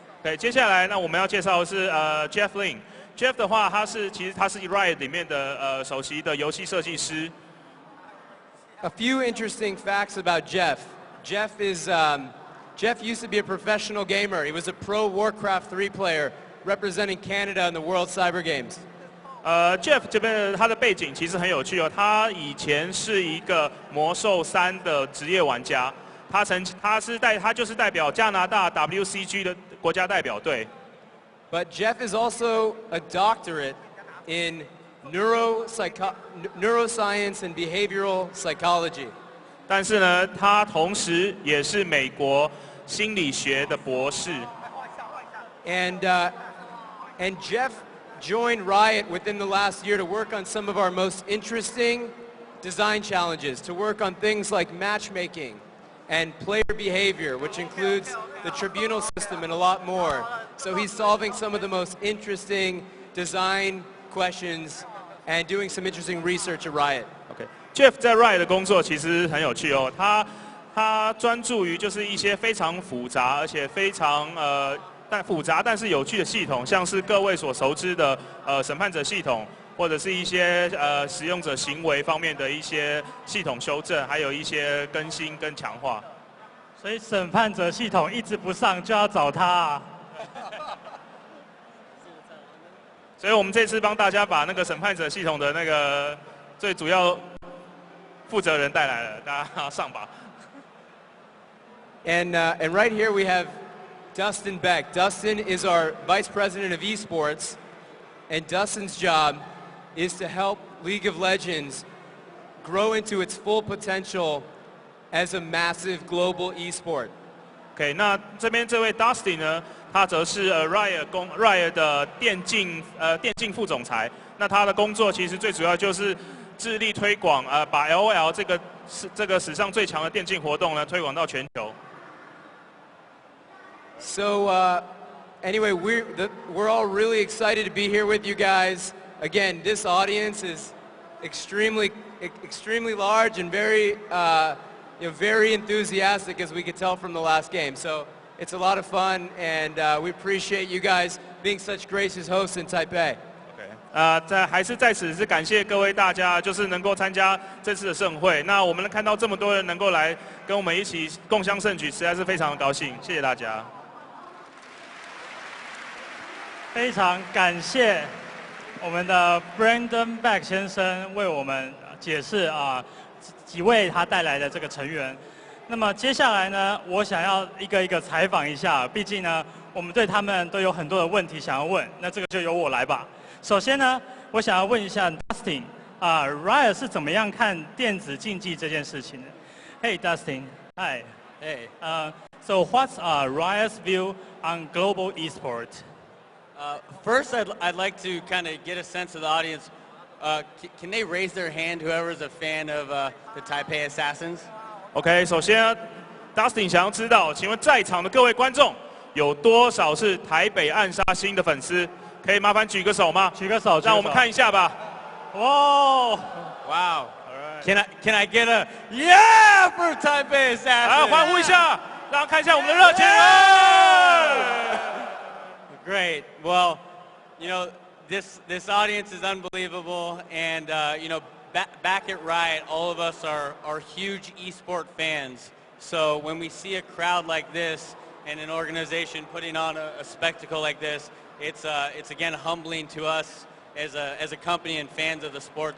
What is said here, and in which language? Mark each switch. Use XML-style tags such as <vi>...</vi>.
<zh>对，接下来呢我们要介绍的是Jeff Lin。Jeff 的话，其实他是 Riot 里面的首席的游戏设计师。</zh> <en>A few interesting facts about Jeff. Jeff used to be a professional gamer. He was a pro Warcraft 3 player representing Canada in the World Cyber Games.</en> <zh>Jeff 这边他的背景其实很有趣哦，他以前是一个魔兽3的职业玩家，他就是代表加拿大 WCG 的国家代表队。</zh> <en>But Jeff is also a doctorate in neuroscience and behavioral psychology.</en> <zh>但是呢，他同时也是美国心理学的博士。</zh> <en>And Jeff joined Riot within the last year to work on some of our most interesting design challenges, to work on things like matchmaking and player behavior, which includes the tribunal system and a lot more. So he's solving some of the most interesting design questions and doing some interesting research at Riot.</en> <zh>Jeff 在 Riot 的工作其实很有趣哦，他专注于就是一些非常复杂而且非常复杂但是有趣的系统，像是各位所熟知的审判者系统，或者是一些使用者行为方面的一些系统修正，还有一些更新跟强化。所以审判者系统一直不上，就要找他啊。所以我们这次帮大家把那个审判者系统的那个最主要负责人带来了，大家上吧。</zh> <en>And right here we have Dustin Beck. Dustin is our Vice President of Esports, and Dustin's job is to help League of Legends grow into its full potential as a massive global esport.</en> <zh>OK， 那这边这位 Dustin 呢，他则是Riot 的电竞副总裁。那他的工作其实最主要就是致力推广把 LOL 这个史上最强的电竞活动呢推广到全球。</zh> <en>So anyway, we're all really excited to be here with you guys. Again, this audience is extremely large and very very enthusiastic, as we could tell from the last game. So it's a lot of fun, and we appreciate you guys being such gracious hosts in Taipei.</en> <zh>还是在此是感谢各位大家，就是能够参加这次的盛会。那我们能看到这么多人能够来跟我们一起共襄盛举，实在是非常的高兴。谢谢大家。非常感谢我们的 Brandon Beck 先生为我们解释几位他带来的这个成员。那么接下来呢，我想要一个一个采访一下，毕竟呢，我们对他们都有很多的问题想要问，那这个就由我来吧。首先呢，我想要问一下 Dustin Riot 是怎么样看电子竞技这件事情的 ？</zh> <en>Hey Dustin, hi. Hey. So what's Riot's view on global esport? First, I'd like to kind of get a sense of the audience. Can they raise their hand, whoever's a fan of the Taipei Assassins?</en> <zh>OK， 首先 Dustin 想要知道，请问在场的各位观众有多少是台北暗杀星的粉丝？可以麻烦举个手吗？举个手，让我们看一下吧。哇</zh> <en>Wow. Can I get a yeah for Taipei Assassins?</en> <zh>来欢呼一下，让看一下我们的热情。</zh> <en>Great. Well, this audience is unbelievable, and back at Riot, all of us are huge esport fans. So when we see a crowd like this and an organization putting on a spectacle like this, it's again humbling to us as a company and fans of the sport.</en>